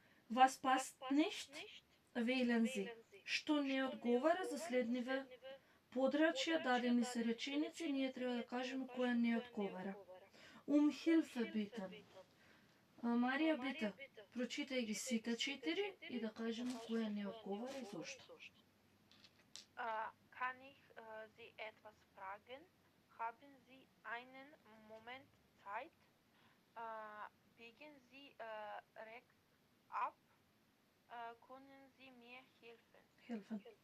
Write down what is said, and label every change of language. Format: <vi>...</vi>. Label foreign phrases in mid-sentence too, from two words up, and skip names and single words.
<de>Was passt nicht? Wählen Sie.</de> <mk>Што не одговара за следниве подрачја, дадени се реченици, ние треба да кажеме која не одговара.</mk> <de>Hilfe bitten.</de> <mk>Марија, бита, прочитај ги сите 4 и да кажеме која не одговара и зошто.</mk> <de>Kann ich Sie etwas fragen? Haben Sie einen Moment Zeit? Biegen Sie rechts ab? Können Sie mir helfen? Helfen.</de>